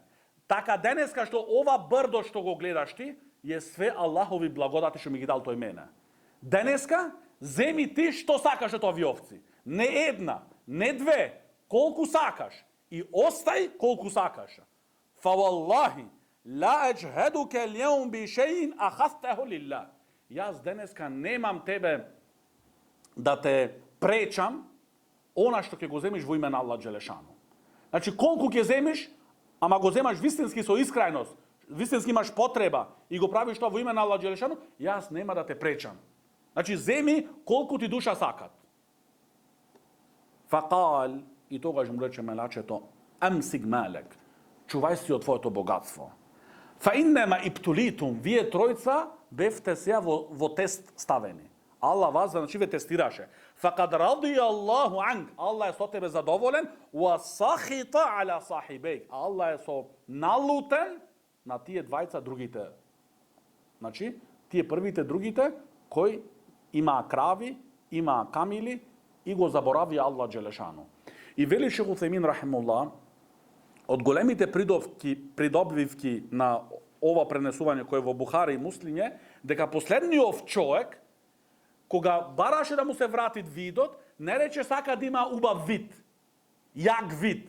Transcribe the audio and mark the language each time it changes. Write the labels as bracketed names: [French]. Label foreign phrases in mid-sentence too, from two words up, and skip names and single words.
[Macedonian] Така денеска што ова брдо што го гледаш ти, е све Аллахови благодати што ми ги дал тој мене. Денеска, земи ти што сакаш од овие овци. Не една, не две, колку сакаш. И остај колку сакаш. [Arabic] فوالله لا أجهدك اليوم بشيء أخذته لله. [Macedonian] Јас денеска немам тебе да те пречам она што ќе го земиш во име на Аллах Джелешану. Значи, колку ќе земиш, ама го земаш вистински со искрајност, вистински имаш потреба и го правиш тоа во име на Аллах Джелешану, јас нема да те пречам. Значи, земи колку ти душа сакат. Факал, и тогаш му рече мелачето, [Arabic] أمسك مالك, [Macedonian] чувај си од твоето богатство. [Arabic] فإنما ابتليتم, [Macedonian] вие тројца бевте сега во тест ставени. Аллах вас, значи, ве тестираше. [Arabic] فقد رضي الله عنك, [Macedonian] Аллах е со тебе задоволен, [Arabic] وسخط على صاحبيك, [Macedonian] Аллах е со налутен на тие двајца другите. Значи, тие првите другите, кои има крави, има камили и го заборави Аллах Джелешану. И вели Шейх Утхајмин рахимуллах, од големите придобивки на ова пренесување кој е во Бухари и Муслим е, дека последниот човек, кога бараше да му се врати видот, не рече сака да има убав вид, јак вид.